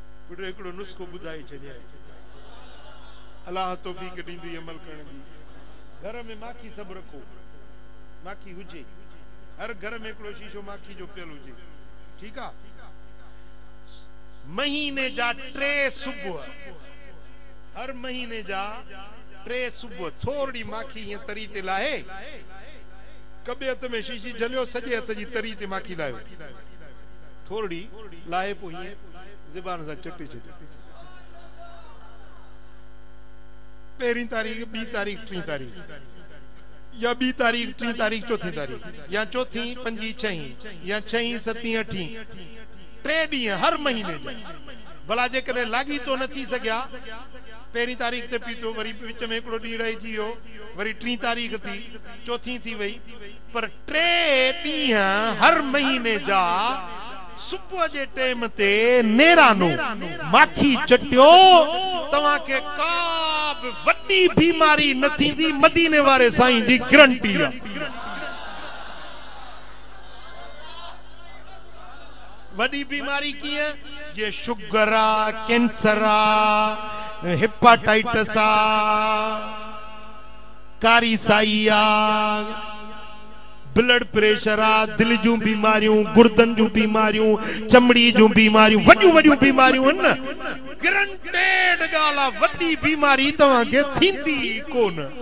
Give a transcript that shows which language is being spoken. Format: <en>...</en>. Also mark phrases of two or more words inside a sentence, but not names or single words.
<sd>बुढ़े एकड़ो नुस्खो बुधाई छड़िया अल्लाह तौफीक दींदी अमल करण दी। घर में माखी सब रखो, माखी हुजे, हर घर में एकड़ो शीशो माखी जो पियल हुजे, ठीक आ। महीने जा 3 सुबह, हर महीने जा 3 सुबह थोड़ी माखी ये तरी ते लाहे, कबे हथ में शीशी जलियो, सजे हथ जी तरी ते माखी लायो, थोड़ी लाहे पो ये ज़बान से चटे चटे। पहिरीं तारीख, 2 तारीख, 3 तारीख, या 2 तारीख, 3 तारीख, 4 तारीख, या 4, 5, 6, या 6, 7, 8, 3 ॾींहं हर महीने जा। भला जे कॾहिं लागी तो न थी सघिया, पहिरीं तारीख ते पीतो, वरी विच में हिकिड़ो ॾींहुं रहिजी वियो, वरी 3 तारीख थी, 4 थी वई, पर 3 ॾींहं हर महीने जा सुबह जे टाइम ते नेरानो माखी चटियो, तव्हां के का बि वॾी बीमारी न थींदी, मदीने वारे साईं जी गारंटी आहे। वॾी बीमारी कीअं? जे शुगर आ, कैंसर आ, हेपाटाइटिस आ, कारी साई आ,</sd> <en>blood pressure</en> <sd>आ, दिल जूं बीमारियूं, गुर्दन जूं बीमारियूं, चमड़ी जूं बीमारियूं, वॾियूं वॾियूं बीमारियूं आहिनि न। गारंटेड ॻाल्हि आहे, वॾी बीमारी तव्हांखे थींदी कोन।</sd>